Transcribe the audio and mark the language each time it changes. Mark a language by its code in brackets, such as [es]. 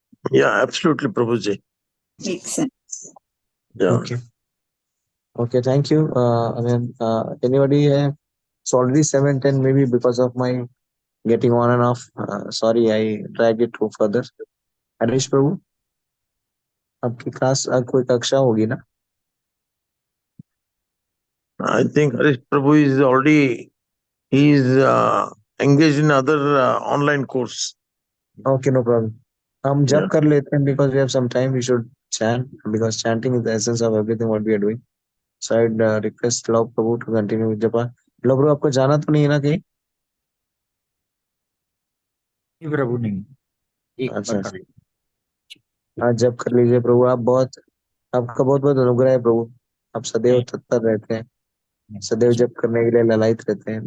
[en] Yeah. Absolutely, Prabhuji. Makes sense. Yeah. Okay, okay. Thank you. Anybody have? It's already 7:10. Maybe because of my getting on and off. Sorry, I dragged it too further. [hi] Harish प्रभु, आपकी class कोई कक्षा होगी ना? [en] I think Harish Prabhu is already engaged in other online course. Okay, no problem. [hi] हम [en] Yeah. [hi] जब कर लेते हैं, [en] because we have some time. We should chant, because chanting is the essence of everything what we are doing. So I'd request Lord Prabhu to continue with japa. [hi] Lord Prabhu, आपको जाना तो नहीं है ना कहीं? नहीं प्रभु, नहीं, एक अच्छा बार अच्छा। कर लो। हाँ, जब कर लीजिए प्रभु। आपका बहुत बहुत अनुग्रह है प्रभु। आप सदैव तत्पर रहते हैं, सदैव जप करने के लिए ललायत रहते हैं।